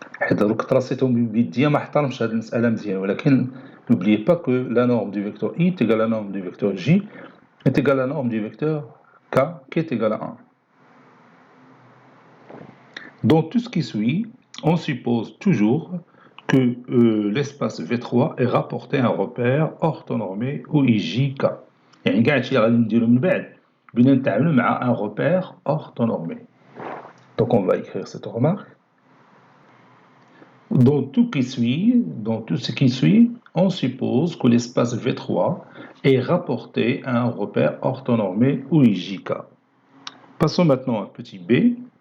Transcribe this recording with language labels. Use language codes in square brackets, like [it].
[fr] Donc, tracéتهم [ar] بيديا ما احترمش هذه المسألة مزيان, ولكن [fr] n'oubliez pas que la norme du vecteur I est égale à la norme du vecteur J est égale à la norme du vecteur K qui est égale à 1. Dans tout ce qui suit, on suppose toujours que l'espace V3 est rapporté à un repère orthonormé ou IJK. [ar] يعني كاع هادشي اللي غادي نديرو من بعد بغينا نتعاملوا مع [fr] un repère orthonormé. Donc on va écrire cette remarque. Dans tout ce qui suit, on suppose que l'espace V3 est rapporté à un repère orthonormé ou IJK. Passons maintenant à petit b.